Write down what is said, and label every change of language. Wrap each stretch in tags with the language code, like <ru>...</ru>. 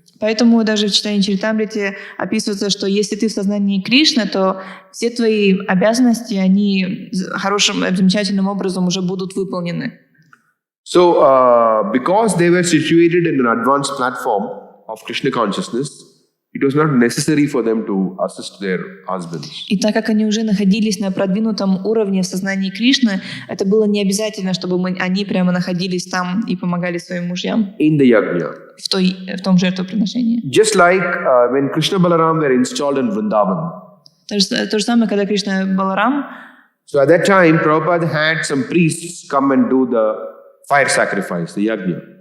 <ru>Поэтому даже в читании Чаритамрити описывается, что если ты в сознании Кришны, то все твои обязанности, они хорошим, замечательным образом уже будут выполнены.</ru> <en>So, because they were situated in an advanced platform of Krishna consciousness, it was not necessary for them to assist their husbands.</en> <ru>И так как они уже находились на продвинутом уровне в сознании Кришны, это было не обязательно, чтобы они прямо находились там и помогали своим мужьям</ru> <en>In the yajna.</en> <ru>в том жертвоприношении.</ru> <en>Just like when Krishna Balaram were installed in Vrindavan.</en> <ru>То же самое, когда Кришна и Баларам,</ru> <en>So at that time, Prabhupada had some priests come and do the fire sacrifice, the yajna.</en>